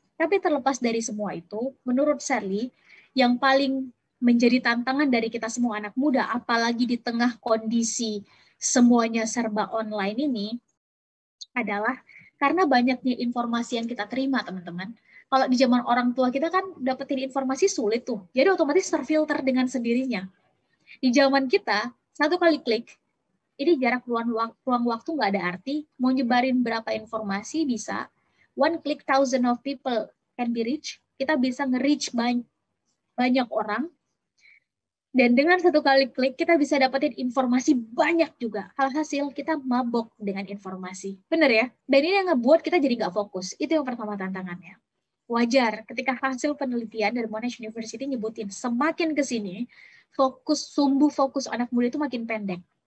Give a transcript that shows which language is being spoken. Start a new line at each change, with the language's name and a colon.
Indonesian: Tapi terlepas dari semua itu, menurut Shirley, yang paling menjadi tantangan dari kita semua anak muda, apalagi di tengah kondisi semuanya serba online ini, adalah Karena banyaknya informasi yang kita terima, teman-teman. Kalau di zaman orang tua kita kan dapetin informasi sulit tuh. Jadi otomatis terfilter dengan sendirinya. Di zaman kita, satu kali klik, ini jarak ruang waktu nggak ada arti. Mau nyebarin berapa informasi bisa.
English: One click, thousand of people can be reached.
Indonesian: Kita bisa nge-reach banyak orang. Dan dengan satu kali klik, kita bisa dapetin informasi banyak juga. Alhasil, kita mabok dengan informasi. Bener ya? Dan ini yang ngebuat kita jadi nggak fokus. Itu yang pertama tantangannya. Wajar, ketika hasil penelitian dari Monash University nyebutin, semakin ke sini, sumbu fokus anak muda itu makin pendek.